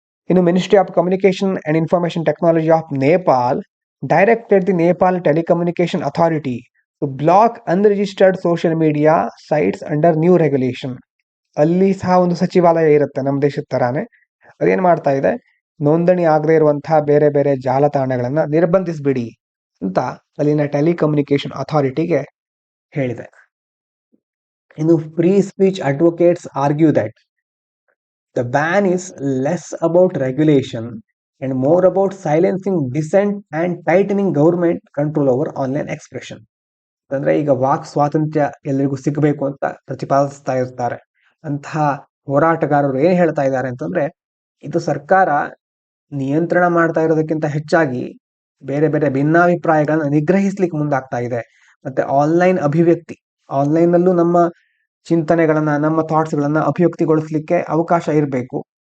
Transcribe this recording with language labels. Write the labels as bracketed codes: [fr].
[en] ಇನ್ನು ministry of communication and information technology of Nepal directed the Nepal telecommunication authority to block unregistered social media sites under new regulation. [kn] ಅಲ್ಲಿ ಸಹ ಒಂದು ಸಚಿವಾಲಯ ಇರುತ್ತೆ ನಮ್ಮ ದೇಶದ ತರಾನೇ. ಅದೇನ್ ಮಾಡ್ತಾ ಇದೆ, ನೋಂದಣಿ ಆಗದೆ ಇರುವಂತಹ ಬೇರೆ ಬೇರೆ ಜಾಲತಾಣಗಳನ್ನ ನಿರ್ಬಂಧಿಸಬಿಡಿ ಅಂತ ಅಲ್ಲಿನ ಟೆಲಿಕಮ್ಯುನಿಕೇಶನ್ ಅಥಾರಿಟಿಗೆ ಹೇಳಿದೆ. [en] ಇನ್ನು free speech advocates argue that the ban is less about regulation and more about silencing dissent and tightening government control over online expression. [kn] ಅಂದ್ರೆ ಈಗ ವಾಕ್ ಸ್ವಾತಂತ್ರ್ಯ ಎಲ್ಲರಿಗೂ ಸಿಗಬೇಕು ಅಂತ ಪ್ರತಿಪಾದಿಸ್ತಾ ಇರ್ತಾರೆ. ಅಂತಹ ಹೋರಾಟಗಾರರು ಏನ್ ಹೇಳ್ತಾ ಇದ್ದಾರೆ ಅಂತಂದ್ರೆ, ಇದು ಸರ್ಕಾರ ನಿಯಂತ್ರಣ ಮಾಡ್ತಾ ಇರೋದಕ್ಕಿಂತ ಹೆಚ್ಚಾಗಿ ಬೇರೆ ಬೇರೆ ಭಿನ್ನಾಭಿಪ್ರಾಯಗಳನ್ನ ನಿಗ್ರಹಿಸ್ಲಿಕ್ಕೆ ಮುಂದಾಗ್ತಾ ಇದೆ. ಮತ್ತೆ ಆನ್ಲೈನ್ ಅಭಿವ್ಯಕ್ತಿ, ಆನ್ಲೈನ್ ನಲ್ಲೂ ನಮ್ಮ ಚಿಂತನೆಗಳನ್ನ, ನಮ್ಮ ಥಾಟ್ಸ್ ಗಳನ್ನ ಅಭಿವ್ಯಕ್ತಿಗೊಳಿಸ್ಲಿಕ್ಕೆ ಅವಕಾಶ ಇರಬೇಕು.